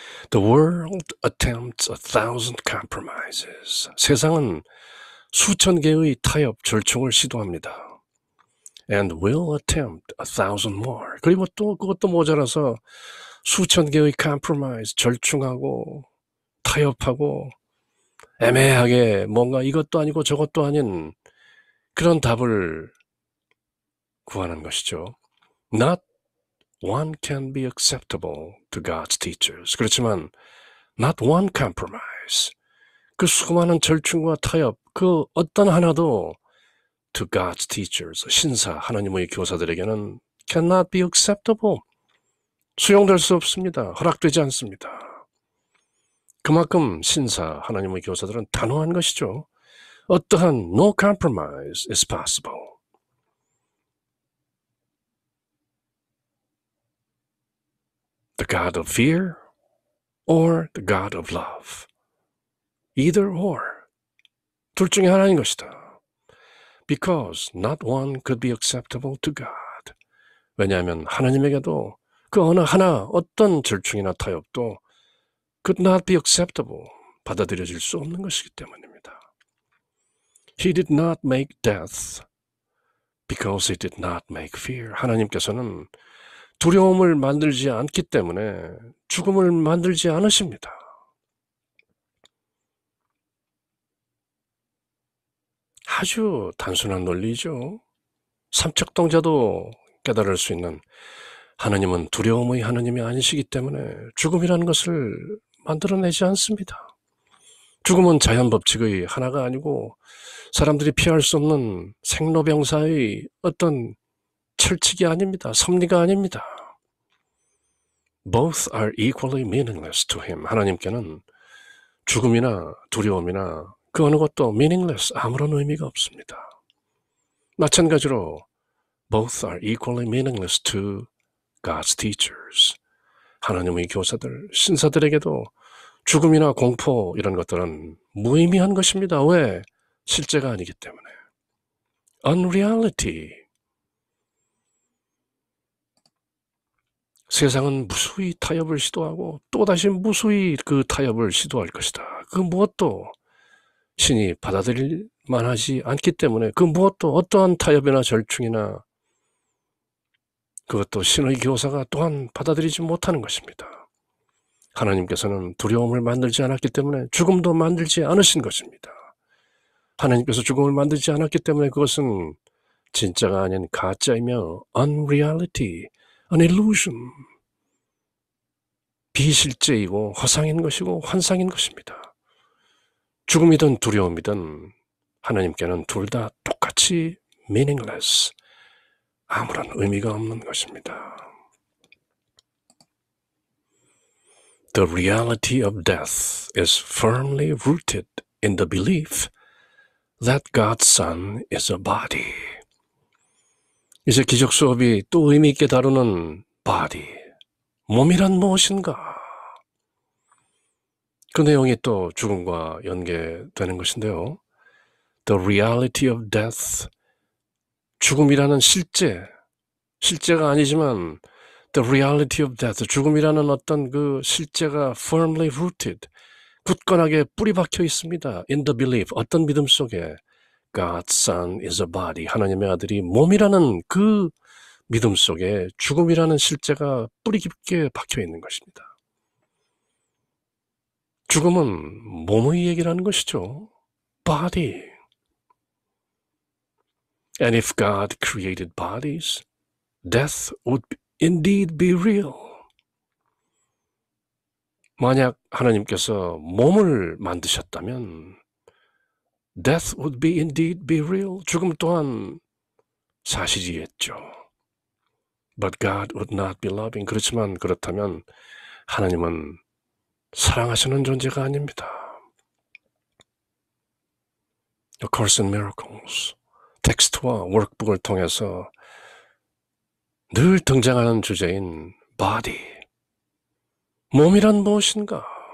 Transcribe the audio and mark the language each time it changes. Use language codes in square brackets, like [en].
[en] The world attempts 1,000 compromises. [ko] 세상은 수천 개의 타협, 절충을 시도합니다. [en] And will attempt 1,000 more. [ko] 그리고 또 그것도 모자라서 수천 개의 compromise, 절충하고 타협하고 애매하게 뭔가 이것도 아니고 저것도 아닌 그런 답을 구하는 것이죠. [en] Not one can be acceptable to God's teachers. [ko] 그렇지만 [en] not one compromise. [ko] 그 수많은 절충과 타협, 그 어떤 하나도 [en] to God's teachers, [ko] 신사, 하나님의 교사들에게는 [en] cannot be acceptable. [ko] 수용될 수 없습니다. 허락되지 않습니다. 그만큼 신사, 하나님의 교사들은 단호한 것이죠. 어떠한 [en] no compromise is possible. The God of fear or the God of love. Either or. [ko] 둘 중에 하나인 것이다. [en] Because not one could be acceptable to God. [ko] 왜냐하면 하나님에게도 그 어느 하나 어떤 절충이나 타협도 [en] could not be acceptable. [ko] 받아들여질 수 없는 것이기 때문입니다. [en] He did not make death because he did not make fear. [ko] 하나님께서는 두려움을 만들지 않기 때문에 죽음을 만들지 않으십니다. 아주 단순한 논리죠. 삼척동자도 깨달을 수 있는 하나님은 두려움의 하나님이 아니시기 때문에 죽음이라는 것을 만들어내지 않습니다. 죽음은 자연법칙의 하나가 아니고 사람들이 피할 수 없는 생로병사의 어떤 철칙이 아닙니다. 섭리가 아닙니다. [en] Both are equally meaningless to him. [ko] 하나님께는 죽음이나 두려움이나 그 어느 것도 meaningless, 아무런 의미가 없습니다. 마찬가지로 [en] both are equally meaningless to God's teachers. [ko] 하나님의 교사들, 신사들에게도 죽음이나 공포 이런 것들은 무의미한 것입니다. 왜? 실제가 아니기 때문에. Unreality. 세상은 무수히 타협을 시도하고 또다시 무수히 그 타협을 시도할 것이다. 그 무엇도 신이 받아들일 만하지 않기 때문에 그 무엇도 어떠한 타협이나 절충이나 그것도 신의 교사가 또한 받아들이지 못하는 것입니다. 하나님께서는 두려움을 만들지 않았기 때문에 죽음도 만들지 않으신 것입니다. 하나님께서 죽음을 만들지 않았기 때문에 그것은 진짜가 아닌 가짜이며 [en] unreality, an illusion, [ko] 비실제이고 허상인 것이고 환상인 것입니다. 죽음이든 두려움이든 하나님께는 둘 다 똑같이 meaningless, 아무런 의미가 없는 것입니다. [en] The reality of death is firmly rooted in the belief that God's Son is a body. [ko] 이제 기적 수업이 또 의미 있게 다루는 body, 몸이란 무엇인가? 그 내용이 또 죽음과 연계되는 것인데요. [en] The reality of death, [ko] 죽음이라는 실제가 아니지만 [en] the reality of death, [ko] 죽음이라는 어떤 그 실제가 [en] firmly rooted, [ko] 굳건하게 뿌리 박혀 있습니다. [en] In the belief, [ko] 어떤 믿음 속에 [en] God's Son is a body, [ko] 하나님의 아들이 몸이라는 그 믿음 속에 죽음이라는 실제가 뿌리 깊게 박혀 있는 것입니다. 죽음은 몸의 얘기라는 것이죠. [en] Body. And if God created bodies, death would indeed be real. [ko] 만약 하나님께서 몸을 만드셨다면 [en] death would be indeed be real. [ko] 죽음 또한 사실이겠죠. [en] But God would not be loving. [ko] 그렇지만 그렇다면 하나님은 사랑하시는 존재가 아닙니다. A Course in Miracles 텍스트와 워크북을 통해서 늘 등장하는 주제인 body, 몸이란 무엇인가?